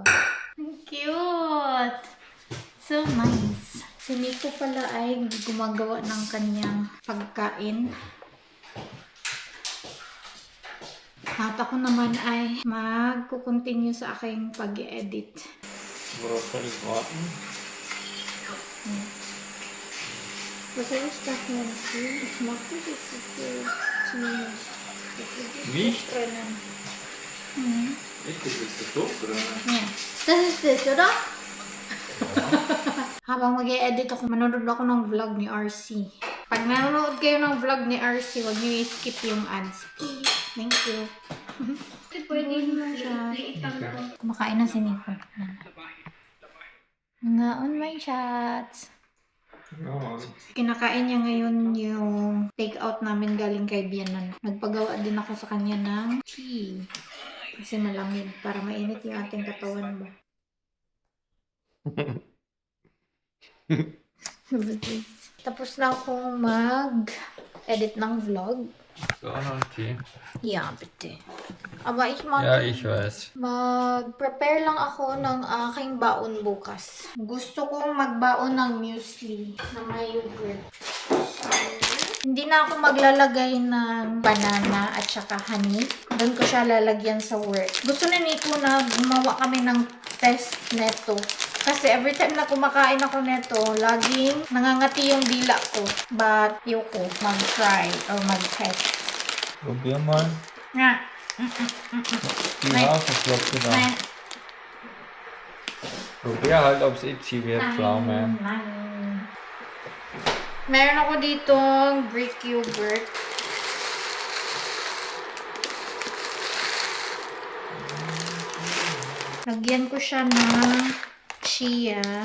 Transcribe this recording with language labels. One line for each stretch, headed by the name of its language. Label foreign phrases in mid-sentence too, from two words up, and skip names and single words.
Filipino: Ang cute!
English: So nice.
Filipino: Si Nico pala ay gumagawa ng kanyang pagkain. At ako naman ay magkukontinue sa aking pag-edit.
German: Broccoli warten. Was ist das denn? Ich mag das so ziemlich. Nicht? Mhm. Echt, das ist das Luft, oder? Yeah. Das ist das, oder?
Filipino: Habang mag-i-edit ako, manonood ako ng vlog ni RC. Pag nanonood kayo ng vlog ni RC, huwag niyo i-skip yung ads.
English: Please. Thank you.
Filipino: Pwede mo siya. Kumakain na si Nico. Ngaon my shots.
German: Ja.
Filipino: Kinakain niya ngayon yung take-out namin galing kay Bianan. Nagpagawa din ako sa kanya ng tea. Kasi malamig para mainit yung ating katawan ba. Tapos na akong mag-edit ng vlog.
German: So, noch ein Tee. Ja, bitte. Aber ich mag... Ja, ich weiß.
Filipino: Mag-prepare lang ako ng aking baon bukas. Gusto kong magbaon ng muesli na may yogurt. Hindi na ako maglalagay ng banana at saka honey. Doon ko siya lalagyan sa work. Gusto na Nico na gumawa kami ng test neto. Kasi every time na kumakain ako neto, laging nangangati yung dila ko. But yoko mag-try or mag-test.
German: Probier mal.
Filipino: Nga.
German: Die Nein. Haferflocken da. Nein. Probier halt, ob es itchy wird, Pflaume.
Filipino: Meron ako ditong Greek yogurt. Lagyan ko siya ng chia.